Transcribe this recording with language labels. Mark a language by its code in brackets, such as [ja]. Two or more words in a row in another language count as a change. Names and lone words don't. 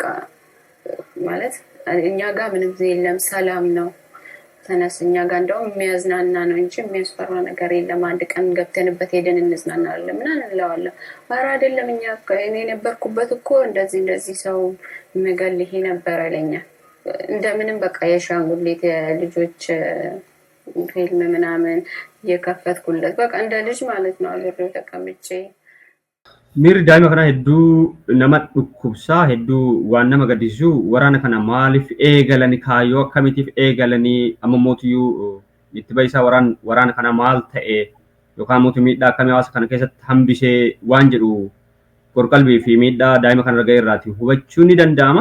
[am] ማለት እኛ ጋር ምንም የለም ሰላም ነው ተነስኛ ጋር እንደውም የሚያዝናና ነው እንጂ የሚያስፈራ ነገር የለም። አንድ ቀን ገብተንበት ሄደን እንዝናናለን ምናምን እንለዋለን። ኧረ አይደለም እኛ እኔ ነበርኩበት እኮ እንደዚህ ሰው የሚገልህ ነበር አለኛ። እንደምንም በቃ የሻንጉሊት ልጆች ፊልም ምናምን የከፈትኩለት በቃ እንደ ልጅ ማለት ነው አብሬው ተቀምጬ [om] Miirri daa'ima kana hedduu nama dhukkubsaa hedduu waan nama gaddisiisu waraana kana maaliif eegalanii kaayyoo akkamiitiif eegalanii amma mootiyyuu itti bahisaa waraana kana maal ta'e yookaan mootii miidhaa akkamii hawaasa kana keessatti hambisee waan jedhu qorqalbii fi miidhaa daa'ima kana ga'e irraati hubachuu ni danda'ama.